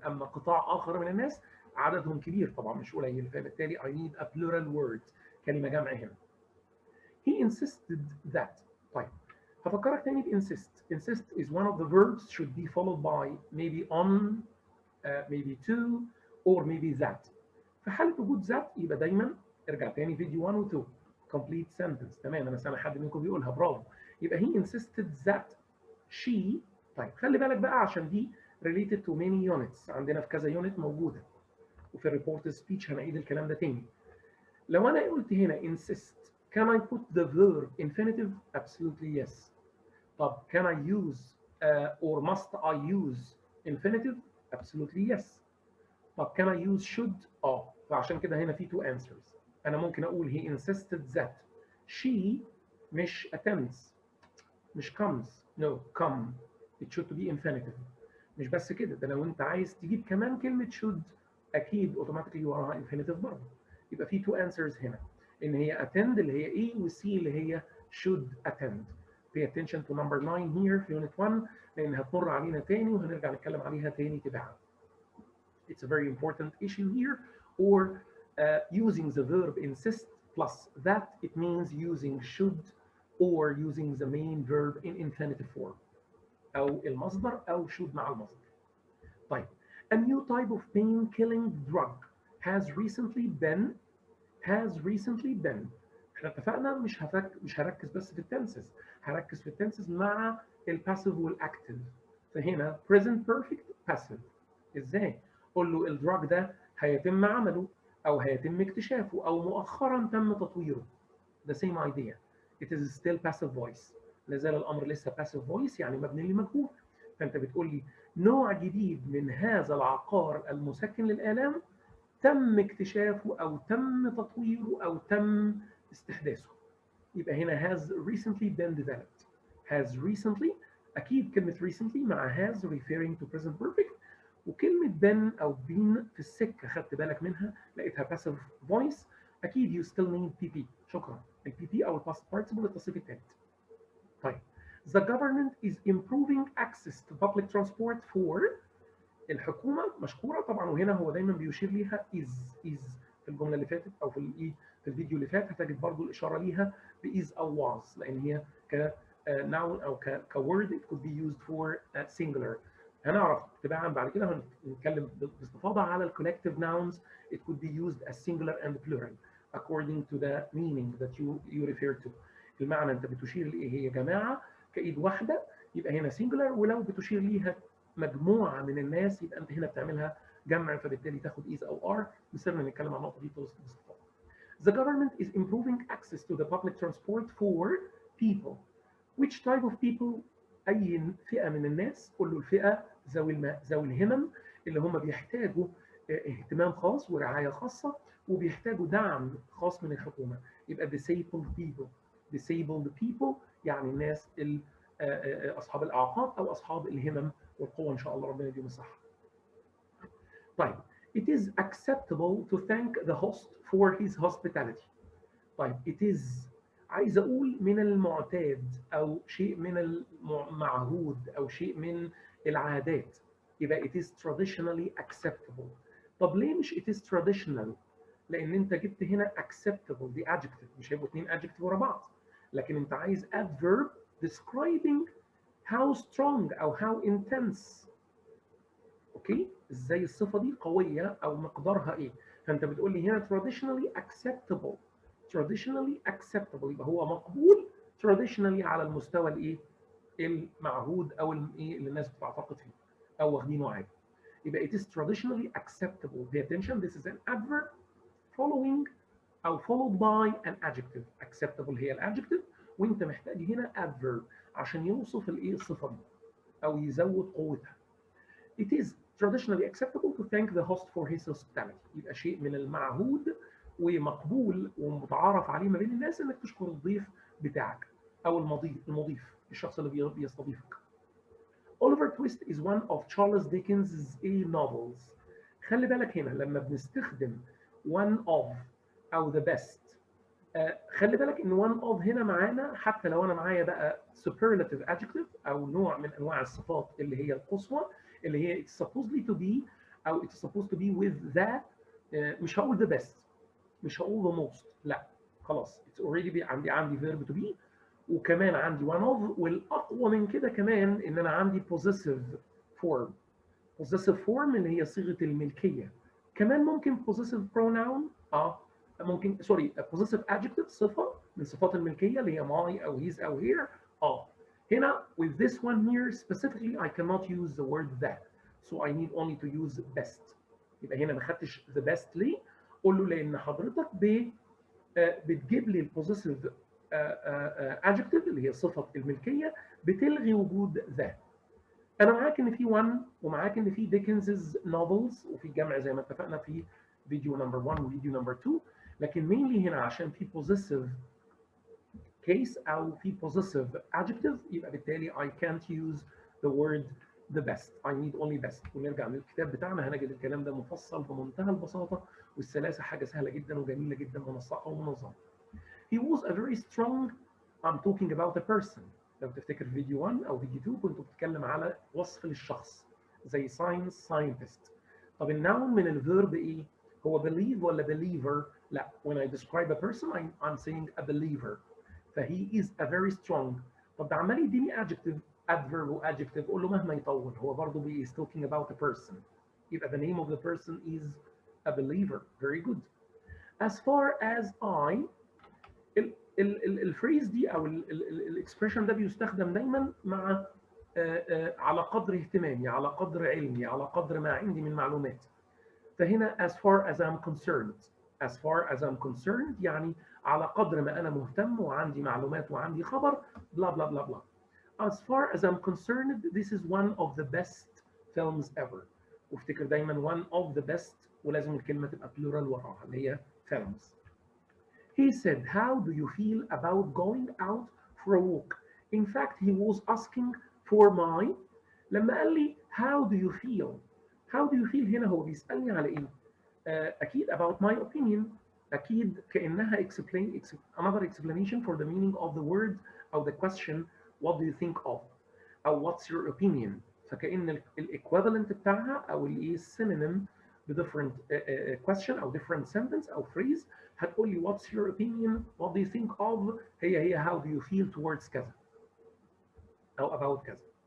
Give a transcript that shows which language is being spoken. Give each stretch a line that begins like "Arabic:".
Arabic: اما قطاع اخر من الناس عددهم كبير طبعا مش قليل، فبالتالي
English: I need a plural word،
Arabic: كلمه جمع هنا.
English: he insisted that.
Arabic: طيب هفكرك تاني ب insist.
English: Insist is one of the verbs should be followed by maybe on, maybe to, or maybe that.
Arabic: في حالة وجود that يبقى دايما ارجع تاني فيديو 1 و 2
English: complete sentence.
Arabic: تمام، انا سامع حد منكم بيقولها، برافو. يبقى
English: he insisted that she.
Arabic: طيب خلي بالك بقى عشان دي
English: related to many units،
Arabic: عندنا في كذا يونت موجودة، وفي الريبورت سبيتش هنعيد الكلام ده تاني. لو انا قلت هنا
English: insist can I put the verb infinitive؟ Absolutely yes. طب can I use or must I use infinitive؟ Absolutely yes. طب can I use should؟
Arabic: فعشان كده هنا في
English: two answers.
Arabic: أنا ممكن أقول
English: he insisted that she
Arabic: مش attempts مش comes.
English: no come it should be infinitive.
Arabic: مش بس كده، ده لو أنت عايز تجيب كمان كلمة should أكيد automatically وراها infinitive برضه. يبقى في
English: two answers
Arabic: هنا، إن هي attend اللي هي إيه، وC اللي هي
English: should attend. Pay attention to number 9 here في unit 1
Arabic: لأن هتمر علينا تاني وهنرجع نتكلم عليها تاني تباعا.
English: It's a very important issue here. Or using the verb insist plus that, it means using should or using the main verb in infinitive form.
Arabic: أو المصدر أو should مع المصدر.
English: طيب a new type of pain-killing drug has recently been.
Arabic: احنا اتفقنا مش هركز بس في التنسز، هركز في التنسز مع الباسيف والاكتيف. فهنا present perfect passive. ازاي؟ قول له الدراج ده هيتم عمله او هيتم اكتشافه او مؤخرا تم تطويره.
English: the same idea. It is still passive voice.
Arabic: لازال الامر لسه passive voice يعني مبني لمجهول. فانت بتقول لي نوع جديد من هذا العقار المسكن للآلام تم اكتشافه او تم تطويره او تم استحداثه. يبقى هنا
English: has recently been developed.
Arabic: has recently اكيد كلمه recently مع has
English: referring to present perfect،
Arabic: وكلمه been او been في السكه خدت بالك منها لقيتها passive voice.
English: اكيد you still need pp.
Arabic: شكرا. البي بي او الباست participle التصريف الثالث.
English: طيب the government is improving access to public transport for.
Arabic: الحكومه مشكوره طبعا، وهنا هو دايما بيشير ليها is في الجمله اللي فاتت او في الفيديو اللي فات هتجد برضو الاشاره ليها is او was، لان هي ك noun او ك word
English: it could be used for singular.
Arabic: هنعرف تباعا بعد كده هنتكلم باستفاضه على collective nouns.
English: It could be used as singular and plural according to the meaning that you refer to.
Arabic: المعنى انت بتشير لايه هي جماعه كايد واحده يبقى هنا singular، ولو بتشير ليها مجموعه من الناس يبقى انت هنا بتعملها جمع، فبالتالي تاخد is او are. مثلنا نتكلم عن النقطه دي باستفاضه.
English: The government is improving access to the public transport for people. Which type of people؟
Arabic: اي فئه من الناس. قول له الفئه ذوي الهمم اللي هم بيحتاجوا اهتمام خاص ورعايه خاصه، وبيحتاجوا دعم خاص من الحكومه. يبقى disabled people. disabled people يعني الناس اصحاب الاعاقات او اصحاب الهمم والقوه، ان شاء الله ربنا يديهم الصحه.
English: طيب it is acceptable to thank the host for his hospitality.
Arabic: طيب it is عايز اقول من المعتاد او شيء من المعهود او شيء من العادات، يبقى
English: it is traditionally acceptable.
Arabic: طب ليه مش
English: it is traditional؟
Arabic: لان انت جبت هنا acceptable دي adjective، مش هيبقوا اتنين adjective ورا بعض، لكن انت عايز adverb
English: describing how strong
Arabic: او how intense. اوكي، ازاي الصفه دي قويه او مقدارها ايه. فانت بتقول لي هنا traditionally acceptable. traditionally acceptable يبقى هو مقبول traditionally على المستوى الايه المعهود او الايه اللي الناس بتعتقد فيه او واخدينه عادي.
English: يبقى it is traditionally acceptable. Pay attention, this is an adverb following او followed by an adjective.
Arabic: acceptable هي الادجكتيف، وانت محتاج هنا adverb عشان يوصف الايه الصفه دي او يزود قوتها.
English: It is traditionally acceptable to thank the host for his hospitality.
Arabic: يبقى شيء من المعهود ومقبول ومتعارف عليه ما بين الناس انك تشكر الضيف بتاعك او المضيف الشخص اللي بيستضيفك.
English: Oliver Twist is one of Charles Dickens' novels.
Arabic: خلي بالك هنا لما بنستخدم one of او the best، خلي بالك ان one of هنا معانا حتى لو انا معايا بقى superlative adjective او نوع من انواع الصفات اللي هي القصوى اللي هي
English: it's supposedly to be
Arabic: او
English: it's supposed to be with that،
Arabic: مش هقول the best، مش هقول the most، لا خلاص it's already عندي verb to be، وكمان عندي one of، والاقوى من كده كمان ان انا عندي possessive form. possessive form اللي هي صيغه الملكيه. كمان ممكن possessive pronoun، ممكن سوري possessive adjective صفه من صفات الملكيه اللي هي my او his او here.
English: هنا with this one here specifically I cannot use the word that, so I need only to use best.
Arabic: يبقى هنا ما خدتش the best ليه؟ قول له لان حضرتك بتجيب لي البوزيسيف adjective اللي هي صفه الملكيه بتلغي وجود ذا. انا معاك ان في one ومعاك ان في ديكنز نوفلز وفي جمع زي ما اتفقنا في فيديو نمبر 1 وفيديو نمبر 2، لكن مينلي هنا عشان في possessive case او في possessive adjective يبقى بالتالي
English: I can't use the word the best. I need only best.
Arabic: ونرجع للكتاب بتاعنا هنجد الكلام ده مفصل بمنتهى البساطه والسلاسه، حاجه سهله جدا وجميله جدا منسقه ومنظمه.
English: He was a very strong. I'm talking about a person.
Arabic: لو تفتكر فيديو 1 او فيديو 2 كنت بتتكلم على وصف للشخص زي science scientist. طب النون من الفيرب ايه؟ هو believe ولا believer؟ لا،
English: when I describe a person I'm saying a believer. فهي is a very strong.
Arabic: طب ده عمال يديني adjective adverb و adjective، قول له مهما يطول هو برضه
English: is talking about a person. يبقى the name of the person is a believer. Very good.
Arabic: As far as I، الفريز دي او الاكسبريشن ده بيستخدم دايما مع على قدر اهتمامي، على قدر علمي، على قدر ما عندي من معلومات.
English: فهنا as far as I'm concerned. as far as I'm concerned
Arabic: يعني على قدر ما انا مهتم وعندي معلومات وعندي خبر بلا بلا بلا بلا.
English: as far as I'm concerned this is one of the best films ever.
Arabic: وافتكر دايما one of the best ولازم الكلمه تبقى plural وراها اللي هي films.
English: He said, how do you feel about going out for a walk? In fact, he was asking for my.
Arabic: لما قال لي
English: how do you feel؟ how do you feel
Arabic: هنا هو بيسألني على ايه؟ أكيد
English: about my opinion.
Arabic: أكيد كأنها
English: another explanation for the meaning of the word
Arabic: أو
English: the question what do you think of؟
Arabic: أو what's your opinion؟ فكأن equivalent بتاعها أو الايه synonym ب different question أو different sentence أو phrase هتقول لي
English: what's your opinion what do you think of
Arabic: هي how do you feel towards كذا أو about كذا.